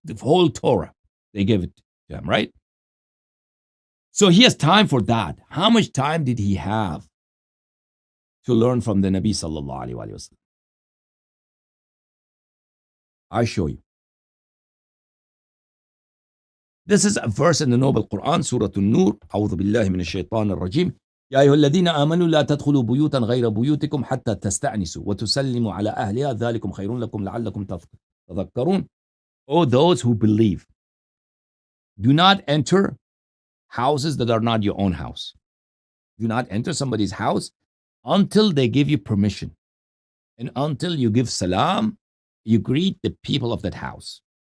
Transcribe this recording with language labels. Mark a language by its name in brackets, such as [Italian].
[English] The whole Torah, they give it to him, right? So he has time for that. How much time did he have to learn from the Nabi sallallahu alaihi wasallam? I show you. This is a verse in the Noble Quran, Surah An-Nur. [Arabic] أعوذ بالله من الشيطان الرجيم. يا أيها الذين آمنوا لا تدخلوا بيوتا غير بيوتكم حتى تستأنسوا وتسلموا على أهلها ذلكم خير لكم لعلكم تذكرون. [English] O those who believe, do not enter houses that are not your own house. Do not enter somebody's house until they give you permission. And until you give salam, you greet the people of that house.